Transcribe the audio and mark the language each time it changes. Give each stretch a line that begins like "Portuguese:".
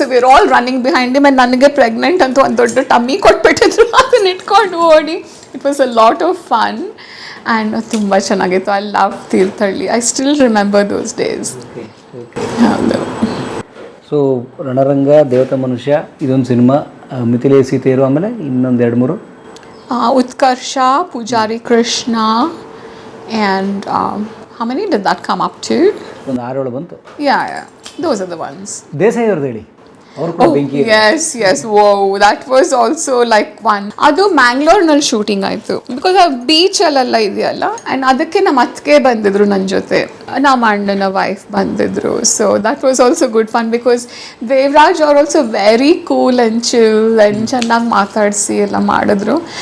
English: So we're all running behind him.
Kannada: And ನನಗೆ pregnant ಅಂತ ಒಂದು ದೊಡ್ಡ ಟಮ್ಮಿ ಕೊಟ್ಬಿಟ್ಟಿದ್ರು, ಅದನ್ನ ಇಟ್ಕೊಂಡು ಓಡಿ.
English: it was a lot of fun and
Kannada: ತುಂಬ ಚೆನ್ನಾಗಿತ್ತು.
English: I love Tirthahalli. I still remember those days. ಹೌದು.
Kannada: ಸೊ ರಣರಂಗ, ದೇವತಾ ಮನುಷ್ಯ ಇದೊಂದು ಸಿನಿಮಾ, ಮಿಥಿಲೆ ಸೀತೆಯರು, ಆಮೇಲೆ ಇನ್ನೊಂದು 2-3
English: Utkarsha, Pujari Krishna, and how many did that come up to?
Kannada: ಒಂದು 6-7 ಬಂತು.
English: Yeah, those are the ones.
Kannada: Desai ಅವ್ರದ್ದು ಹೇಳಿ, ಅವರು ಕೂಡ ಬೆಂಕಿ.
English: Yes, wow, that was also like one.
Kannada: ಅದು ಮ್ಯಾಂಗ್ಳೂರ್ನಲ್ಲಿ ಶೂಟಿಂಗ್ ಆಯಿತು ಬಿಕಾಸ್ ಆ ಬೀಚಲ್ಲೆಲ್ಲ ಇದೆಯಲ್ಲ. ಆ್ಯಂಡ್ ಅದಕ್ಕೆ ನಮ್ಮ ಅತ್ತಿಗೆ ಬಂದಿದ್ರು ನನ್ನ ಜೊತೆ. ನಮ್ಮ ಅಣ್ಣನ ವೈಫ್ ಬಂದಿದ್ರು.
English: so that was also good fun because Devaraj ಅವ್ರು also very cool and chill and
Kannada: ಚೆನ್ನಾಗಿ ಮಾತಾಡಿಸಿ ಎಲ್ಲ ಮಾಡಿದ್ರು.